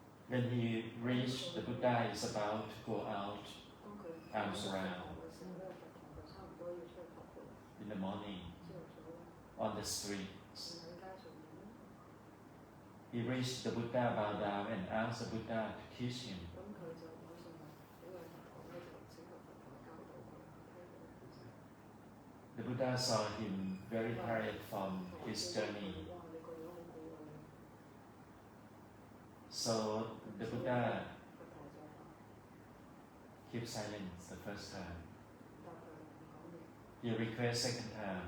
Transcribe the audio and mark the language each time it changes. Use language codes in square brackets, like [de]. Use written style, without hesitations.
[en] When he reached, the Buddha is about to go out [yue] 當佢 [en] arms around [yue] 嘅時候咧，就同佢差唔多要出去徒步， [en] in the morning [yue] 朝頭早咧， [en] on the streets. [yue] 喺街上面咧， [en] He reached the Buddha, bowed down and asked the Buddha to teach him. [yue] 咁佢就馬上話呢位佛陀咧就請求佛陀教導佢聽佢。 [en] The Buddha saw him very tired from his journey. [yue] 哇！你個樣好攰啊！ [en] So the Buddha [yue] 佛陀就話 [en] kept silence the first time. [yue] 答佢唔講嘢， [en] He requested second time.